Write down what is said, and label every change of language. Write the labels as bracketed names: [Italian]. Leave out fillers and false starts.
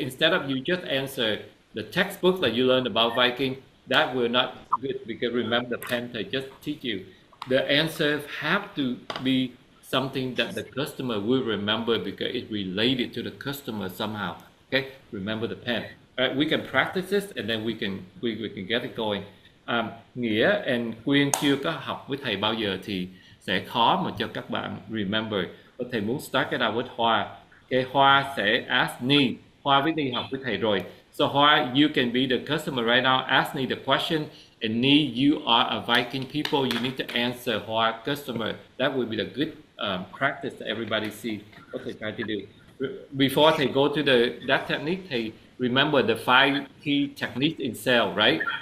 [English] Instead of you just answer the textbook that you learned about Viking, that will not good, because remember the pen thầy just teach you. The answers have to be something that the customer will remember because it's related to the customer somehow. Okay, remember the pen. All right, we can practice this and then we can get it going. [Vietnamese] Nghĩa and Quyên chưa có học với thầy bao giờ thì sẽ khó mà cho các bạn remember. Thầy muốn start cái nào với Hoa. Okay, Hoa sẽ ask Ni. Hoa với Ni học với thầy rồi. [English] So Hoa, you can be the customer right now. Ask Ni the question. And Ni, you are a Viking people. You need to answer Hoa customer. That will be the good practice that everybody see what they try to do. Before they go to that technique, they remember the 5 key techniques in sale, right?